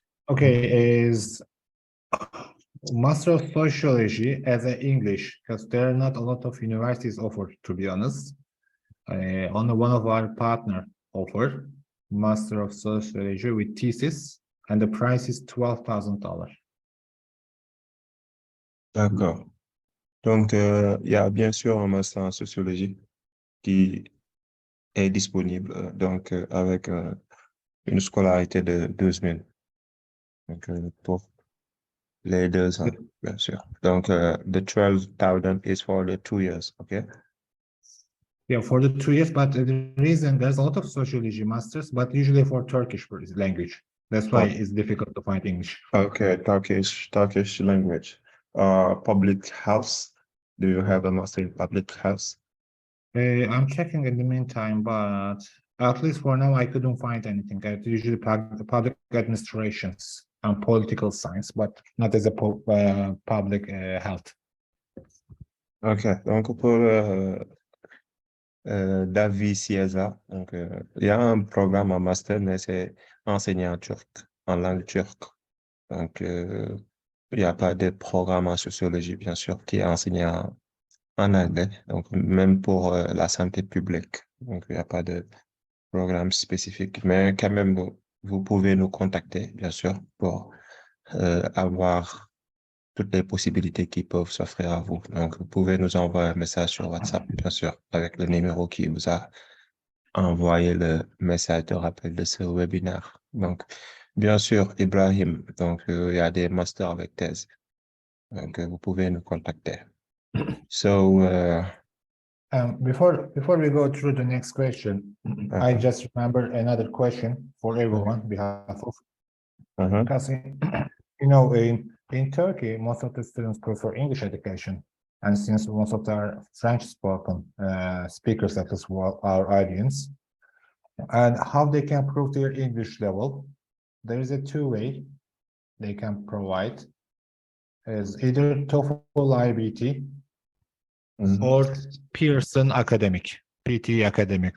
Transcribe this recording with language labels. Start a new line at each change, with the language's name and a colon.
English: Okay, is Master of Sociology as an English, because there are not a lot of universities offered, to be honest. Only one of our partner offer Master of Sociology with thesis, and the price is $12,000.
French: D'accord. Donc, il y a bien sûr un master en sociologie qui est disponible, donc avec une scolarité de 12 000. Donc, pour les 2 ans, bien sûr.
English: Donc, the 12,000 is for the 2 years, okay? Yeah, for the 2 years, but the reason there's a lot of sociology masters, but usually for Turkish language. That's why it's difficult to find English. Okay, Turkish language. Public health. Do you have a master in public health? I'm checking in the meantime, but at least for now, I couldn't find anything. I usually public administrations and political science, but not as a public health.
French: Ok, donc pour David Cieza, donc il y a un programme en master, mais c'est enseigné en turc, en langue turque. Donc il n'y a pas de programme en sociologie, bien sûr, qui est enseigné en anglais. Donc même pour la santé publique, donc il n'y a pas de programme spécifique. Mais quand même, vous pouvez nous contacter, bien sûr, pour avoir toutes les possibilités qui peuvent s'offrir à vous. Donc, vous pouvez nous envoyer un message sur WhatsApp, bien sûr, avec le numéro qui vous a envoyé le message de rappel de ce webinaire. Donc, bien sûr, Ibrahim, donc, il y a des masters avec thèse. Donc, vous pouvez nous contacter.
English: So, Before we go through the next question, I just remember another question for everyone on behalf of. Because in Turkey, most of the students prefer English education, and since most of our French-spoken speakers that is our audience, and how they can prove their English level, there is a two-way they can provide, is either TOEFL IBT or Pearson Academic, PT Academic.